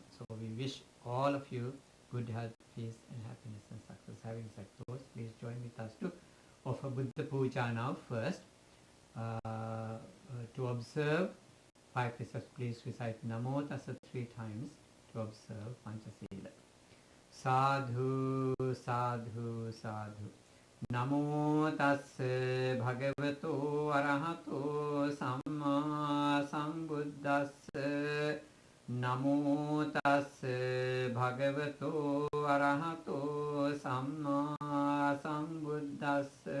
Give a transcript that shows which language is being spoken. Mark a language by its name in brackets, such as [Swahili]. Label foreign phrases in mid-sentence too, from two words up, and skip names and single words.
[English] So we wish all of you good health, peace and happiness and success. Having said those, please join with us to offer Buddha Puja now first. To observe 5 precepts, please recite [Pali] Namo Tassa [English] 3 times to observe Panchasila. [Pali] Sadhu, sadhu, sadhu. Namo Tassa Bhagavato Arahato Samma Sambuddhassa. Namo Tassa Bhagavato Arahato Samma Sambuddhassa.